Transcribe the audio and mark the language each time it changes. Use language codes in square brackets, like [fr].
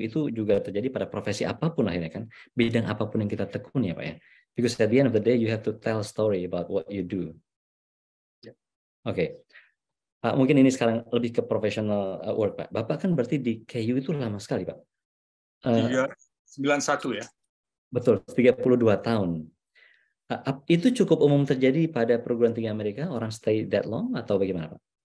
[id] Itu juga terjadi pada profesi apapun akhirnya kan, bidang apapun yang kita tekuni ya Pak ya. [en] Because at the end of the day you have to tell a story about what you do. Oke. [id] Mungkin ini sekarang lebih ke professional work Pak. Bapak kan berarti di KU itu lama sekali Pak. 91 ya. Betul, 32 tahun. Itu cukup umum terjadi pada perguruan tinggi Amerika, orang [en] stay that long [id] atau bagaimana Pak?